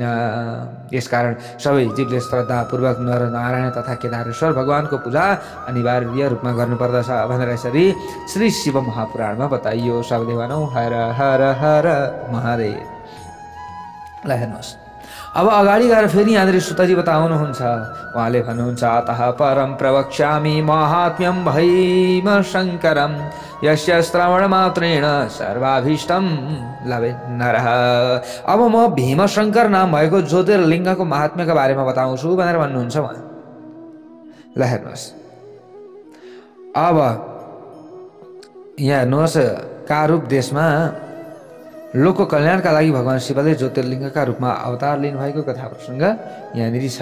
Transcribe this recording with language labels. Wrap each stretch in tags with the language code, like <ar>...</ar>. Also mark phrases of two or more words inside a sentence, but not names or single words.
<ne>यसकारण सबै जीवले श्रद्धापूर्वक नर नारायण तथा केदारेश्वर भगवानको पूजा अनिवार्य रूपमा गर्नुपर्दछ भनेर यसरी श्री शिव महापुराणमा बताइयो। सबले भनौँ हर हर हर महादेव। ल हेर्नुहोस्, अब अगाडि गएर फेरि यहाँनिर सुतजी बताउनुहुन्छ।</ne> <sa>उहाँले भन्नुहुन्छ अतः परम प्रवक्ष्यामि महात्म्यं भीम शङ्करं यस्य श्रवण मात्रेण सर्वाभीष्टं लभेत नरः।</sa> <ne>अब म भीमशङ्कर नाम भएको ज्योतिर्लिङ्गको महात्म्यका बारेमा बताउँछु भनेर भन्नुहुन्छ उहाँ। ल हेर्नुहोस्, अब यहाँ हेर्नुहोस्, कारूप देशमा लोकको कल्याणका लागि भगवान शिवले ज्योतिर्लिङ्गका रूपमा अवतार लिनुभएको कथा प्रसङ्ग यहाँनिर छ।</ne>